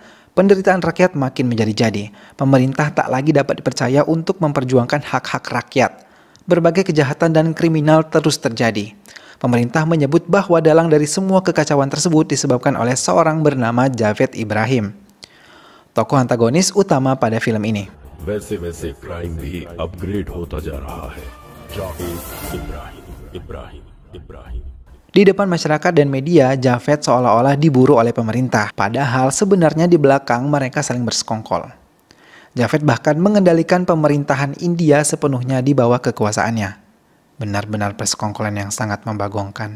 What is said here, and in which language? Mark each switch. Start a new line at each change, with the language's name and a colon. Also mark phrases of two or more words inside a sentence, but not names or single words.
Indonesian: Penderitaan rakyat makin menjadi-jadi. Pemerintah tak lagi dapat dipercaya untuk memperjuangkan hak-hak rakyat. Berbagai kejahatan dan kriminal terus terjadi. Pemerintah menyebut bahwa dalang dari semua kekacauan tersebut disebabkan oleh seorang bernama Javed Ibrahim, tokoh antagonis utama pada film ini.
Hindi: वैसे क्राइम भी अपग्रेड होता जा रहा है. जावेद इब्राहिम.
Indonesian: Di depan masyarakat dan media, Javed seolah-olah diburu oleh pemerintah. Padahal sebenarnya di belakang mereka saling bersekongkol. Javed bahkan mengendalikan pemerintahan India sepenuhnya di bawah kekuasaannya. Benar-benar persekongkolan yang sangat membagongkan.